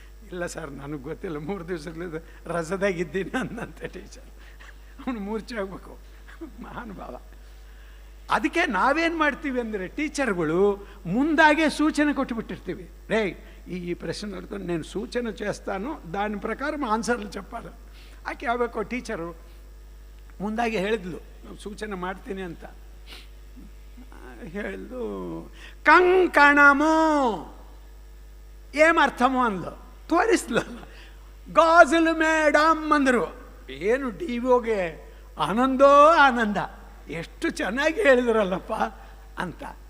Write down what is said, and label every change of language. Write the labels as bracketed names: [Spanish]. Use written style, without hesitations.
[Kannada] ಇಲ್ಲ ಸರ್, ನನಗೆ ಗೊತ್ತಿಲ್ಲ, 3 ದಿವಸದಿಂದ ರಜದಾಗಿದ್ದೀನಿ ಅಂದಂತ ಟೀಚರ್. ಅವನು ಮೂರ್ಛೆ ಹೋಗ್ಬೇಕು, ಮಹಾನುಭಾವ. ಅದಕ್ಕೆ ನಾವೇನು ಮಾಡ್ತೀವಿ ಅಂದರೆ, ಟೀಚರ್ಗಳು ಮುಂದಾಗೆ ಸೂಚನೆ ಕೊಟ್ಟುಬಿಟ್ಟಿರ್ತೀವಿ. [Telugu] ರೇ, ఈ ప్రశ్నలతో నేను సూచన చేస్తాను, దాని ప్రకారం ఆన్సర్లు చెప్పాలి. [Kannada] ಆಕೆ ಯಾವಬೇಕೋ ಟೀಚರು ಮುಂದಾಗೆ ಹೇಳಿದ್ಲು, ಸೂಚನೆ ಮಾಡ್ತೀನಿ ಅಂತ ಹೇಳಿದ್ಲು. [Telugu] ಕಂಕಣಮೋ ఏమర్థమో [Kannada] ಅಂದ್ಲು, ತೋರಿಸ್ಲಲ್ಲ. ಗಾಜುಲು ಮೇಡಮ್ ಅಂದರು. ಏನು ಡಿ ಒಗೆ ಆನಂದೋ ಆನಂದ, ಎಷ್ಟು ಚೆನ್ನಾಗಿ ಹೇಳಿದ್ರಲ್ಲಪ್ಪ ಅಂತ.